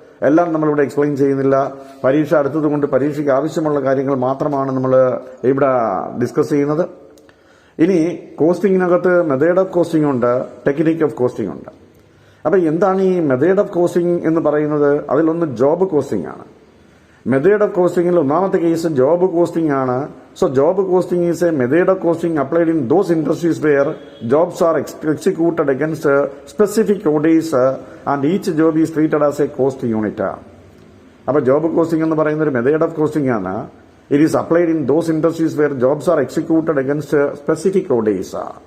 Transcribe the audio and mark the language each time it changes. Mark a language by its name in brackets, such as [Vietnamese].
[Malayalam] എല്ലാം നമ്മളിവിടെ എക്സ്പ്ലെയിൻ ചെയ്യുന്നില്ല. പരീക്ഷ അടുത്തതുകൊണ്ട് പരീക്ഷയ്ക്ക് ആവശ്യമുള്ള കാര്യങ്ങൾ മാത്രമാണ് നമ്മൾ ഇവിടെ ഡിസ്കസ് ചെയ്യുന്നത്. ഇനി കോസ്റ്റിങ്ങിനകത്ത് മെത്തേഡ് ഓഫ് കോസ്റ്റിംഗ് ഉണ്ട്, ടെക്നിക്ക് ഓഫ് കോസ്റ്റിംഗ് ഉണ്ട്. അപ്പൊ എന്താണ് ഈ മെത്തേഡ് ഓഫ് കോസ്റ്റിംഗ് എന്ന് പറയുന്നത്? അതിലൊന്ന് ജോബ് കോസ്റ്റിംഗ് ആണ്. മെത്തേഡ് ഓഫ് കോസ്റ്റിംഗിൽ ഒന്നാമത്തെ കേസ് ജോബ് കോസ്റ്റിംഗ് ആണ്. [English] So job costing is a method of costing applied in those industries where jobs are executed against specific ODs and each job is treated as a cost unit. [Malayalam] അപ്പോൾ job costing എന്ന് പറയുന്ന ഒരു method of costing ആണ്. [English] It is applied in those industries where jobs are executed against specific orders.